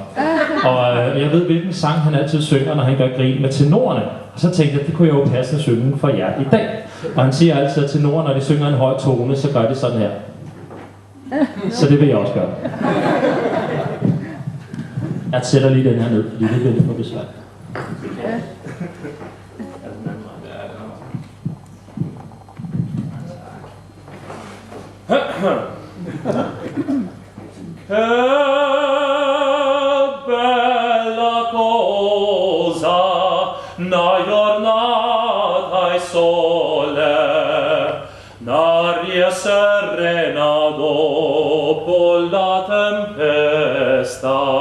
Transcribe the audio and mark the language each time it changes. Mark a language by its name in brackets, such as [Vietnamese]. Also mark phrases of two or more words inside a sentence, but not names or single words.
[Danish] Og jeg ved, hvilken sang han altid synger, når han gør grin med tenorerne. Og så tænkte jeg, det kunne jeg jo passende synge for jer i dag. Og han siger altid, at tenorer, når de synger en høj tone, så gør de sådan her. Så det vil jeg også gøre. Jeg sætter lige den her ned, fordi det bliver lidt for besvært. [Italian] Che bella cosa, una giornata e sole, un'aria serena dopo la tempesta,